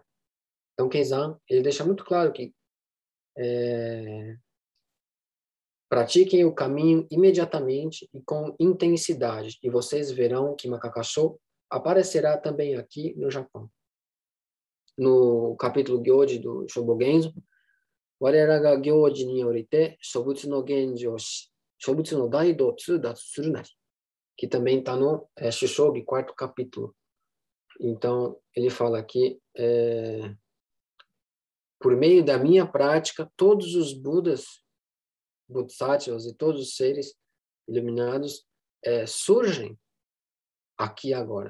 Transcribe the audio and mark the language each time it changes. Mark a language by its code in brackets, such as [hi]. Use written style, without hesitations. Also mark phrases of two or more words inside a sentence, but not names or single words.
[pt] Então, Keizan, ele deixa muito claro que pratiquem o caminho imediatamente e com intensidade, e vocês verão que Makakasho aparecerá também aqui no Japão. No capítulo Gyoji do Shobogenzo, [ja] 我等が行持によりて諸仏の現成諸仏の大道通達するなり, [pt] que também está no Shishogi, quarto capítulo. Então, ele fala aqui, por meio da minha prática, todos os Budas, Bodhisattvas e todos os seres iluminados surgem aqui agora.